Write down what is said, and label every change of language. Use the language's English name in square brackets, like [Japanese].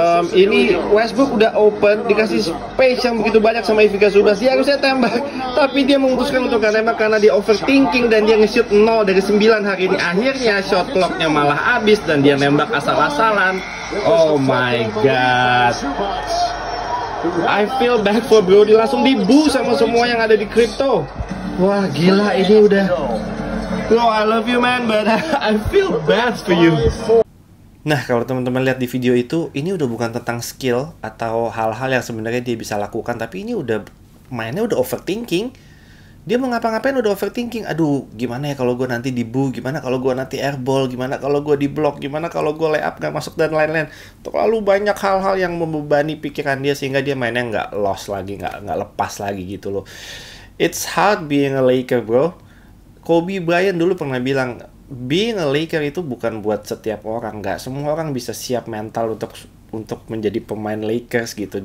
[Indonesian] Ini Westbrook udah open, dikasih space yang begitu banyak sama Ivica Zubac. Dia harusnya tembak, tapi dia memutuskan untuk gak tembak karena dia overthinking dan dia nge-shoot 0 dari 9 hari ini. Akhirnya shot clocknya malah habis dan dia nembak asal-asalan. [English] Oh my god, I feel bad for Brody. [Indonesian] Langsung dibu sama semua yang ada di crypto. Wah gila, ini udah, bro, [English] I love you man, but I feel bad for you. [Indonesian] Nah, kalau teman-teman lihat di video itu, ini udah bukan tentang skill atau hal-hal yang sebenarnya dia bisa lakukan, tapi ini udah mainnya udah overthinking. Dia mau ngapa-ngapain udah overthinking. Aduh, gimana ya kalau gue nanti dibu, gimana kalau gue nanti airball, gimana kalau gue diblok, gimana kalau gue layup gak masuk dan lain-lain. Terlalu banyak hal-hal yang membebani pikiran dia sehingga dia mainnya nggak lost lagi, nggak lepas lagi gitu loh. [English] It's hard being a Laker, bro. [Indonesian] Kobe Bryant dulu pernah bilang, [English] being a Laker [Indonesian] itu bukan buat setiap orang. Nggak semua orang bisa siap mental untuk menjadi pemain Lakers gitu.